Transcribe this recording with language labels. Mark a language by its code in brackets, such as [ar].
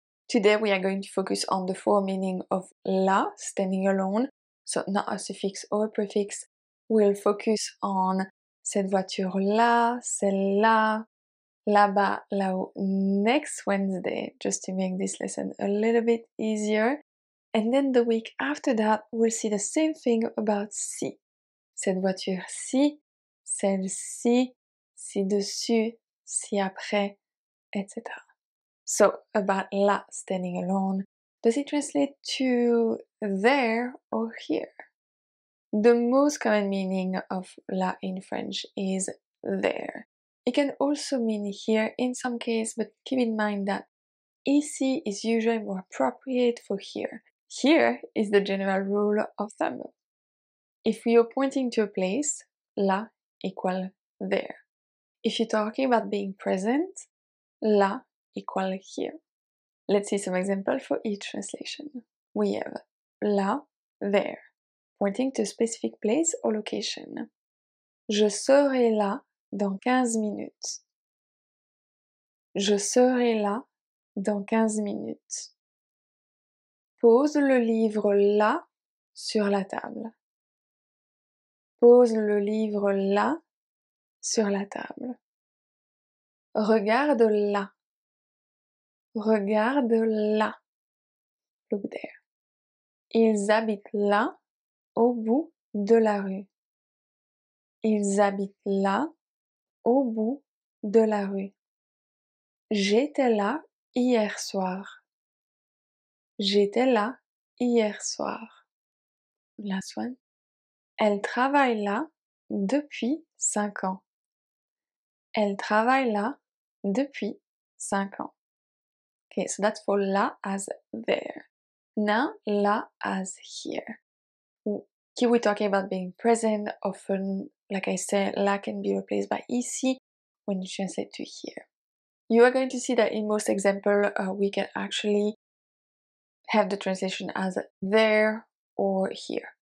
[en] Today we are going to focus on the four meanings of là, standing alone, so not a suffix or a prefix. We'll focus on [fr] cette voiture-là, celle-là, là-bas, là-haut [en] next Wednesday, just to make this lesson a little bit easier. And then the week after that, we'll see the same thing about ci. [fr] Cette voiture-ci, celle-ci, ci-dessus, ci-après, etc. [en] So, about là, standing alone, does it translate to there or here? The most common meaning of là in French is there. It can also mean here in some cases, but keep in mind that ici is usually more appropriate for here. Here is the general rule of thumb. If we are pointing to a place, là equal there. If you're talking about being present, là equal here. Let's see some examples for each translation. We have là, there, pointing to a specific place or location. [fr] Je serai là dans 15 minutes. Je serai là dans 15 minutes. Pose le livre là sur la table. Pose le livre là sur la table. Regarde là. Regarde là. [en] Look there. [fr] Ils habitent là, au bout de la rue. Ils habitent là, au bout de la rue. J'étais là hier soir. J'étais là hier soir. [en] Last one. [fr] Elle travaille là depuis 5 ans. Elle travaille là depuis 5 ans. [en] Okay, so that's for là as there. Now, là as here. Here we're talking about being present. Often, like I said, là can be replaced by ici when you translate to here. You are going to see that in most examples, we can actually have the translation as there or here.